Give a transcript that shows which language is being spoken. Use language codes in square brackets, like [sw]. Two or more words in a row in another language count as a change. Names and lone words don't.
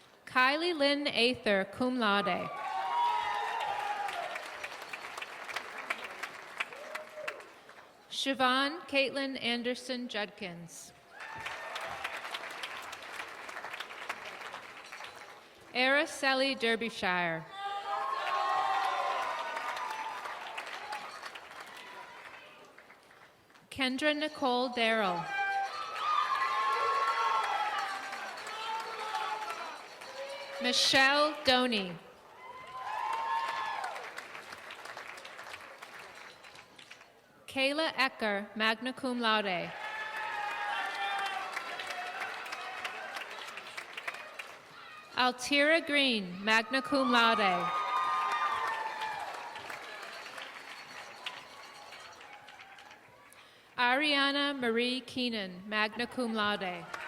[en] Kylie Lynn Ather, [la] cum laude. [en] Siobhan Caitlin Anderson Judkins. Araceli Derbyshire. Kendra Nicole Darrell. Michelle Doney. Kayla Ecker, [la] magna cum laude. [en] Altira Green, [la] magna cum laude. [en] Ariana Marie Keenan, [la] magna cum laude.